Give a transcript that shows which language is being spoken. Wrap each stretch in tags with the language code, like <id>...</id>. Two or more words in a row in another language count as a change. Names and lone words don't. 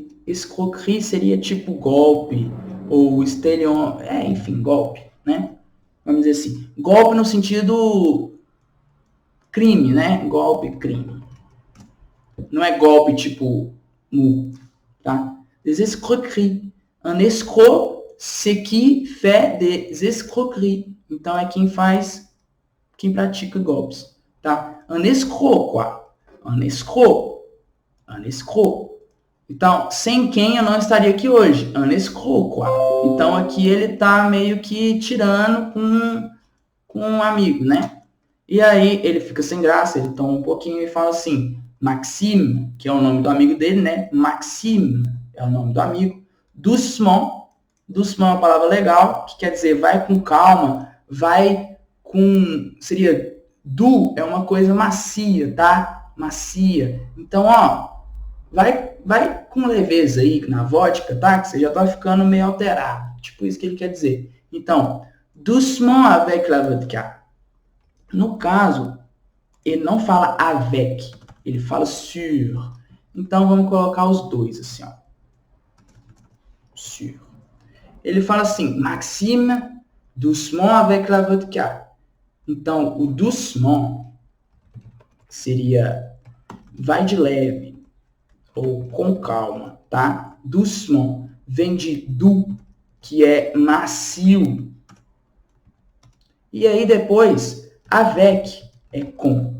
<pt>Escroquerie seria tipo golpe, ou enfim, golpe, né? Vamos dizer assim, golpe no sentido crime, né? Golpe, crime. Não é golpe tipo murro, tá?</pt> <fr>Des escroqueries. Un escroc, c'est qui fait des escroqueries.</fr> <pt>Então, é quem pratica golpes, tá?</pt> <fr>Un escroc, quoi? Un escroc.</fr> <pt>Então, sem quem eu não estaria aqui hoje.</pt> <fr>Un escroc, quoi?</fr> <pt>Então, aqui ele tá meio que tirando com um amigo, né? E aí, ele fica sem graça, ele toma um pouquinho e fala assim, Maxime, que é o nome do amigo dele, né? Maxime é o nome do amigo. Doucement é uma palavra legal, que quer dizer vai com calma, seria doux, é uma coisa macia, tá? Macia. Então, ó, vai com leveza aí na vodka, tá? Que você já tá ficando meio alterado. Tipo isso que ele quer dizer. Então,</pt> <fr>doucement avec la vodka.</fr> <pt>No caso, ele não fala avec, ele fala sur. Então, vamos colocar os dois assim, ó. Sur. Ele fala assim,</pt> <fr>Maxime, doucement avec la vodka.</fr> <pt>Então, o doucement seria vai de leve ou com calma, tá? Doucement vem de doux, que é macio. E aí depois, avec é com.</pt>